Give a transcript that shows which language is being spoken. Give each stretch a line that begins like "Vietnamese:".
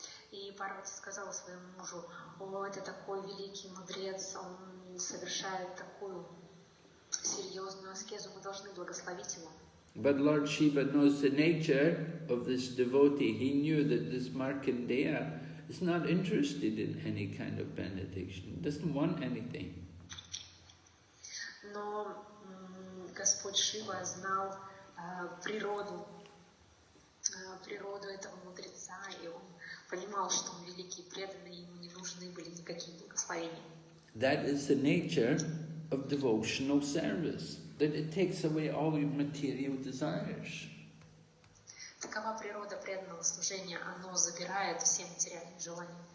Russian: И Парвати сказала своему мужу: о, это такой великий мудрец, он совершает такую серьезную аскезу, мы должны благословить его.
English: But Lord Shiva knows the nature of this devotee. He knew that this Markandeya is not interested in any kind of benediction, doesn't want anything.
Russian: Но Господь Шива знал природу этого мудреца, и он понимал, что он великий преданный, ему не нужны были никакие благословения.
English: That is the nature of devotional service, that it takes away all your material desires.
Russian: Такова природа преданного служения, оно забирает все материальные желания.